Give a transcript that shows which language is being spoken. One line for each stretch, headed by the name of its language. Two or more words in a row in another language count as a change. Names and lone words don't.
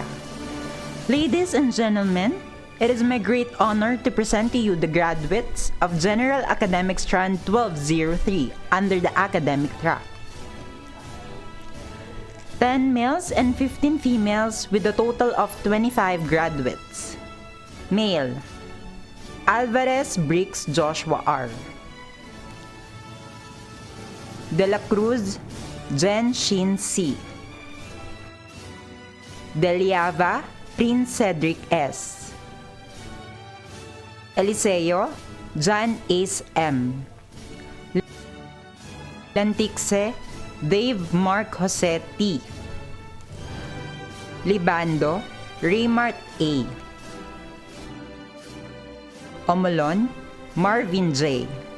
English: Ladies and gentlemen, it is my great honor to present to you the graduates of General Academic Strand 1203 under the academic track. 10 males and 15 females with a total of 25 graduates. Male: Alvarez Briggs Joshua R. De la Cruz Jen Shin C. Deliava Prince Cedric S. Eliseo John Ace M. Lantixe Dave Mark Jose T. Libando Raymart A. Omolon Marvin J.